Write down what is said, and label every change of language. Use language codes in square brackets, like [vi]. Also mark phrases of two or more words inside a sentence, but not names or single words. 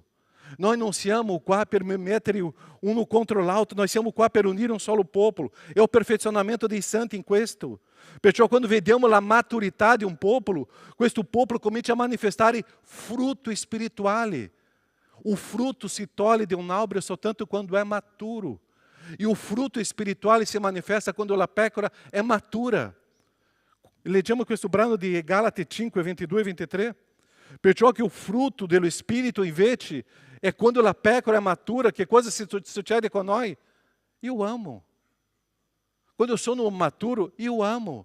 [it] Noi non siamo qua per mettere uno contro l'altro, noi siamo qua per unire un solo popolo. È il perfezionamento dei santi in questo. Perciò quando vediamo la maturità di un popolo, questo popolo comincia a manifestare fruto spirituale. [pt] O fruto [it] si toglie di un albero soltanto quando è maturo. [pt] E o fruto espiritual se manifesta quando a pecora é matura. [it] Leggiamo questo brano di Galati 5, 22 e 23. Perciò che il frutto dello Spirito invece è quando la pecora è matura, che cosa succede con noi? Io amo. Quando eu sono maturo, io amo.